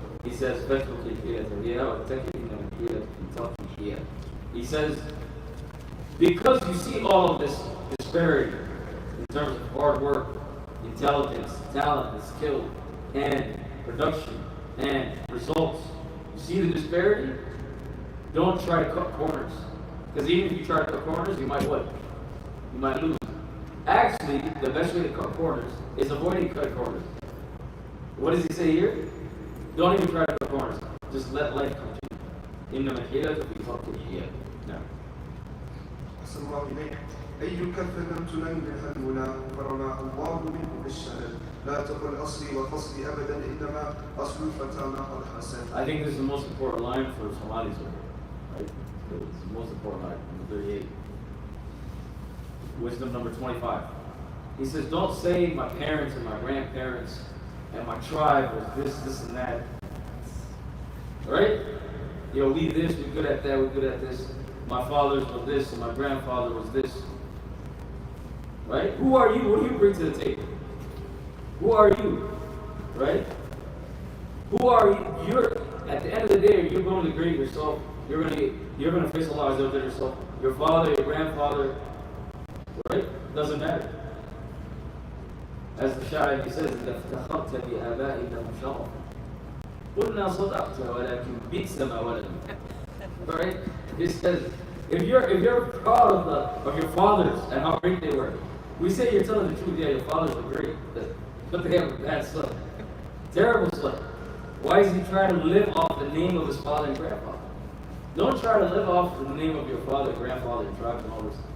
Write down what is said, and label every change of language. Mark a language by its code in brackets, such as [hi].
[en] He says, he says, because you see all of this disparity in terms of hard work, intelligence, talent, and skill, and production, and results, you see the disparity? Don't try to cut corners. Because even if you try to cut corners, you might what? You might lose. Actually, the best way to cut corners is avoiding cutting corners. What does he say here? Don't even try to cut corners. Just let life continue. [ar] إنما الحيلة في ترك الحيل. نعم. أحسن الله إليك. أي كف لم تنل منها المنى فرماها الله منه بالشلل لا تقل أصلي وفصلي أبدا إنما أصل الفتى ما قد حسن. [en] I think this is the most important line for Somalis over here. Right? It's the most important line, number 38. Wisdom number 25. He says, don't say my parents and my grandparents and my tribe was this, and that. Right? We this, we're good at that, we're good at this. My fathers were this, and my grandfather was this. Right? Who are you? What do you bring to the table? Who are you? Right? Who are you? At the end of the day, you're going to grade yourself. You're going to face Allah Azza wa Jalla yourself. Your father, your grandfather, right? Doesn't matter. As the Shaykh he says, [ar] إذا افتخرت بآبائك مشرف قلنا صدقت ولكن بئس ما ولدوا. [en] Right? He says, if you're proud of your fathers and how great they were, we say you're telling the truth. Yeah, your fathers were great, but they have a bad son, terrible son. Why is he trying to live off the name of his father and grandfather? Don't try to live off the name of your father, grandfather, and tribes and all this.